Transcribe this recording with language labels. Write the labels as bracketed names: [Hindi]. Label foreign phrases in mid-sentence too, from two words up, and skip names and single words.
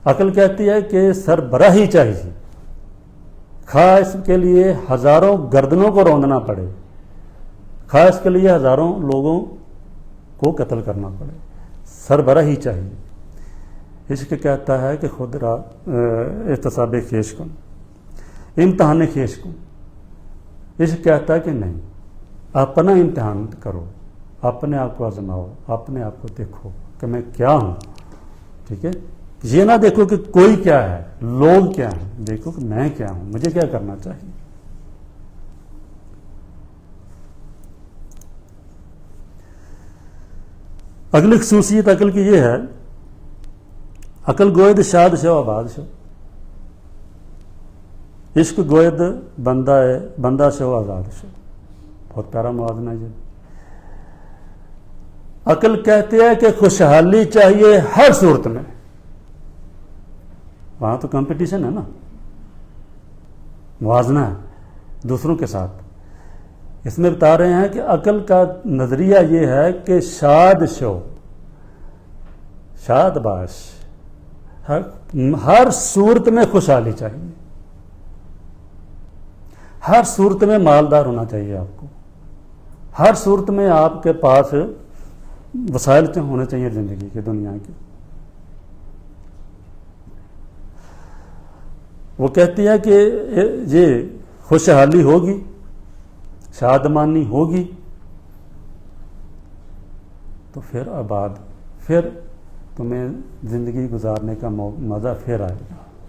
[Urdu] عقل کہتی ہے کہ سربراہی چاہیے، خواہ اس کے لیے ہزاروں گردنوں کو روندنا پڑے، خواہ اس کے لیے ہزاروں لوگوں کو قتل کرنا پڑے، سربراہی چاہیے۔ عشق کہتا ہے کہ [Persian] خود را احتساب خیش کن، امتحان خیش کن۔ [Urdu] عشق کہتا ہے کہ نہیں، اپنا امتحان کرو، اپنے آپ کو آزماؤ، اپنے آپ کو دیکھو کہ میں کیا ہوں، ٹھیک ہے؟ یہ نہ دیکھو کہ کوئی کیا ہے، لوگ کیا ہیں، دیکھو کہ میں کیا ہوں، مجھے کیا کرنا چاہیے۔ اگلی خصوصیت عقل کی یہ ہے، [Persian] عقل گوید شاد شو آباد شو، عشق گوید بندہ شو آزاد شو۔ [Urdu] بہت پیارا موازنہ ہے۔ عقل کہتے ہیں کہ خوشحالی چاہیے ہر صورت میں، وہاں تو کمپٹیشن ہے نا، موازنہ ہے دوسروں کے ساتھ۔ اس میں بتا رہے ہیں کہ عقل کا نظریہ یہ ہے کہ [Persian] شاد شو، شاد باش، [Urdu] ہر صورت میں خوشحالی چاہیے، ہر صورت میں مالدار ہونا چاہیے آپ کو، ہر صورت میں آپ کے پاس وسائل ہونے چاہیے زندگی کے، دنیا کے۔ وہ کہتی ہے کہ یہ خوشحالی ہوگی، شادمانی ہوگی تو پھر آباد، پھر تمہیں زندگی گزارنے کا مزہ پھر آئے گا۔